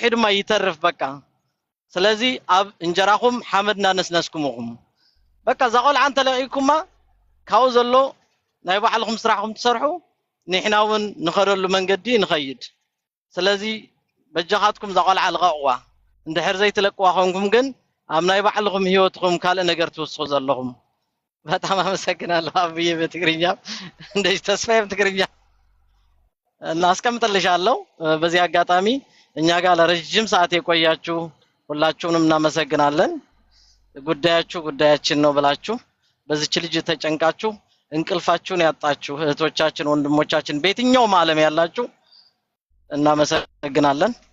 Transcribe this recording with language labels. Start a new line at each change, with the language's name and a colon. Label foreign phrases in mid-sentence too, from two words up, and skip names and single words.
Tigrinya: ድማ ይተርፍ በቃ። ስለዚ ኣብ እንጀራኹም ሓመድና ነስነስኩምኹም በቃ ዛ ቆልዓ እንተለቂኩማ ካብኡ ዘሎ ናይ ባዕልኩም ስራሕኩም ትሰርሑ ንሕና እውን ንኸደሉ መንገዲ ንኸይድ። ስለዚ በጃኻትኩም ዛ ቆልዓ ልቀቕዋ። እንድሕር ዘይትለቅዋ ኮንኩም ግን ኣብ ናይ ባዕልኩም ሂወትኩም ካልእ ነገር ትውስኹ ዘለኹም።
Amharic: በጣም አመሰግናለሁ አብዬ በትግርኛ እንደዚህ ተስፋዬም ትግርኛ እናስቀምጥልሻለሁ። በዚህ አጋጣሚ እኛ ጋር ለረጅም ሰዓት የቆያችሁ ሁላችሁንም እናመሰግናለን። ጉዳያችሁ ጉዳያችን ነው ብላችሁ በዚች ልጅ ተጨንቃችሁ እንቅልፋችሁን ያጣችሁ እህቶቻችን ወንድሞቻችን በየትኛውም ዓለም ያላችሁ እናመሰግናለን።